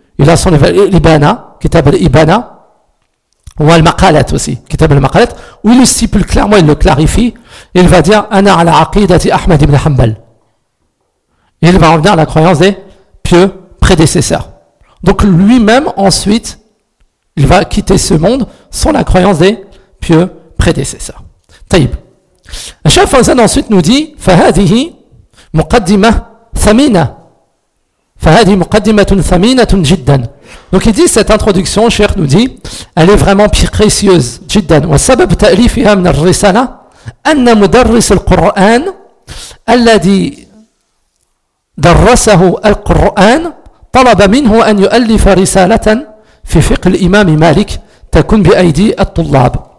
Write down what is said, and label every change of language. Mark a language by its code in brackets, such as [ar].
[fr] Il a son livre Ibana, qui s'appelle Ibana, ou Al-Maqalat aussi, qui s'appelle Al-Maqalat, où il lui stipule clairement, il le clarifie, et il va dire [ar] Ana ala aqidati Ahmad ibn Hanbal. [fr] Et il va revenir à la croyance des pieux prédécesseurs. Donc lui-même, ensuite, il va quitter ce monde sans la croyance des pieux prédécesseurs. Taïb. Cheikh Fawzan ensuite nous dit [ar] فَهَذِهِ مُقَدِّمَةٌ ثَمِينَةٌ فَهَذِهِ مُقَدِّمَةٌ ثَمِينَةٌ جِدًّا. [fr] Donc il dit, cette introduction, Cheikh nous dit, elle est vraiment précieuse. [ar] جِدًّا وَسَبَبْ تَأْلِفِهَا مِنَ الرِّسَالَةِ أَنَّ مُدَرِّسَ الْقُرْآنِ الَّذِي دَرَّسَهُ الْقُرْآنِ طَلَبَ مِنْهُ أَنْ يُؤَلِّفَ رِسَالَةً فِي فِقْهِ الْإِمَامِ مَالِكٍ تَكُنْ بِأَيْدِي الطُّلَّابِ